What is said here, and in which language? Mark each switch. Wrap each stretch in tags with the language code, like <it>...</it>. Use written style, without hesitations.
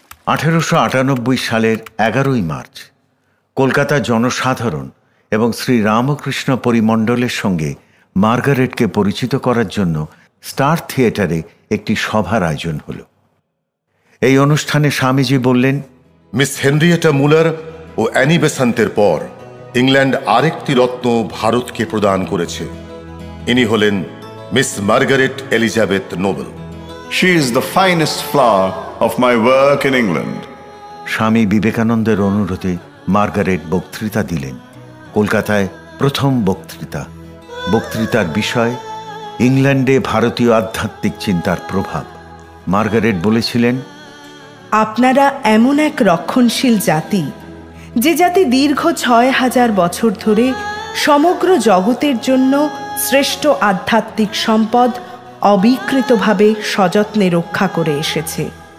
<bn>1898 সালের 11ই মার্চ কলকাতা জনসাধারণ এবং শ্রী রামকৃষ্ণ পরিমণ্ডলের সঙ্গে মার্গারেটকে পরিচিত করার জন্য স্টার থিয়েটারে একটি সভার আয়োজন হল। এই অনুষ্ঠানে স্বামীজি বললেন, মিস হেনরিয়েটা মুলার ও অ্যানি বেসান্তের পর ইংল্যান্ড আরেকটি রত্ন ভারতকে প্রদান করেছে। ইনি হলেন miss Margaret Elizabeth Nobel.</bn> <en>She is the finest flower of my work in England.</en> <bn>স্বামী বিবেকানন্দের অনুরোধে মার্গারেট বক্তৃতা দিলেন। কলকাতায় প্রথম বক্তৃতা। বক্তৃতার বিষয় ইংল্যান্ডে ভারতীয় আধ্যাত্মিক চিন্তার প্রভাব। মার্গারেট বলেছিলেন, আপনারা এমন এক রক্ষণশীল জাতি, যে জাতি দীর্ঘ 6000 বছর ধরে সমগ্র জগতের জন্য শ্রেষ্ঠ আধ্যাত্মিক সম্পদ অবিকৃতভাবে সযত্নে রক্ষা করে এসেছে।</bn>